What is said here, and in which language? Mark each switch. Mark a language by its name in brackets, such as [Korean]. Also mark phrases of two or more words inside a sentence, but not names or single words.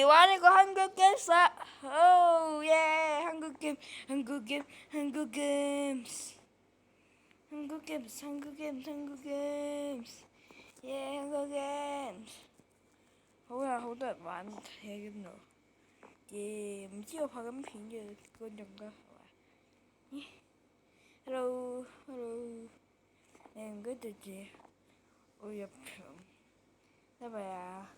[Korean] 아니고 한국 게임사. 오, 예. 한국 게임, 한국 게임, 한국 게임스. 한국 게임스, 한국 게임스, 한국 게임스. 예, 한국 게임스. [Cantonese] 好多人玩嘢咁咯。耶，唔知我拍緊片嘅觀眾㗎係嘛？ [English] Hello，Hello， [Cantonese] 你唔該對住我入場得未啊？